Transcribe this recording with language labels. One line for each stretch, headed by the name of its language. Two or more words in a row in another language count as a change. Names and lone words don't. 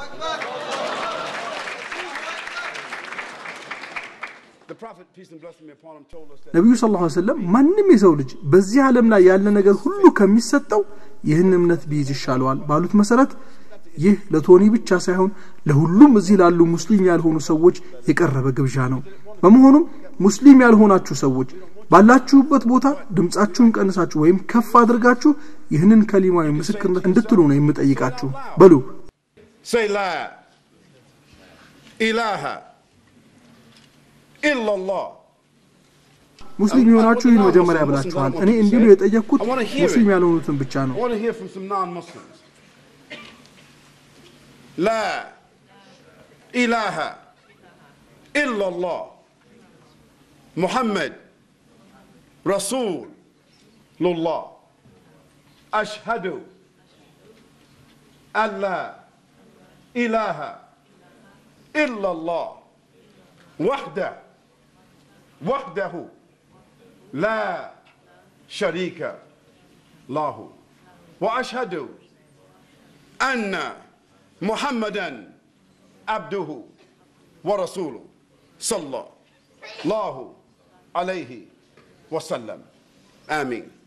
Amharic: ነብዩ
Arabic: صلى الله عليه وسلم
Amharic: ማንንም የሰው ልጅ በዚህ ዓለም ላይ ያለ ነገር ሁሉ ከሚሰጠው ይህን እምነት ቢይዝ ይሻለዋል ባሉት መሰረት ይህ ለቶኒ ብቻ ሳይሆን ለሁሉም እዚህ ላሉ ሙስሊም ያልሆኑ ሰዎች የቀረበ ግብዣ ነው። በመሆኑም ሙስሊም ያልሆናችሁ ሰዎች ባላችሁበት ቦታ ድምጻችሁን ቀንሳችሁ ወይም ከፍ አድርጋችሁ ይህንን ከሊማዊ ምስክርነት እንድትሉ ነው የምጠይቃችሁ። በሉ
English: Say
Arabic: لا إله إلا الله
Amharic: ሙስሊም የሆናችሁ ይህን መጀመሪያ ብላችኋል። እኔ እንዲሉ የጠየቅኩት ሙስሊም ያልሆኑትን ብቻ ነው።
English: I want to hear from some non-Muslims.
Arabic: لا إله إلا الله محمد رسول الله أشهد أن لا إله إلا الله وحده لا شريك له وأشهد أن محمدا عبده ورسوله صلى الله عليه وسلم آمين.